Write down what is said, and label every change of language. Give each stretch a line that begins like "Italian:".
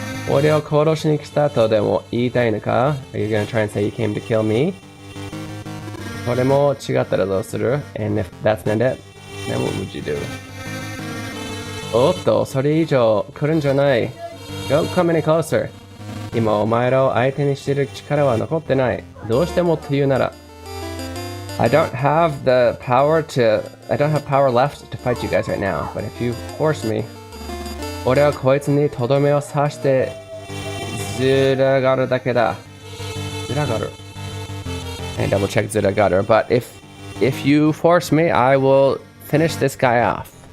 Japanese: 俺を殺しに来たとでも言いたいのか?
English: Are you gonna try and say you came to kill me?
Japanese: それも違ったらどうする?
English: And if that's not it, then what would you do?
Japanese: おっと、それ以上来るんじゃない.
English: Don't come any closer.
Japanese: 今お前らを相手にしてる力は残ってない.どうしてもというなら.
English: I don't have power left to fight you guys right now, but if you force me,
Japanese: 俺はこいつにとどめを刺してずらがるだけだ。ずらがる。
English: And double check ずらがる. But if you force me, I will finish this guy off.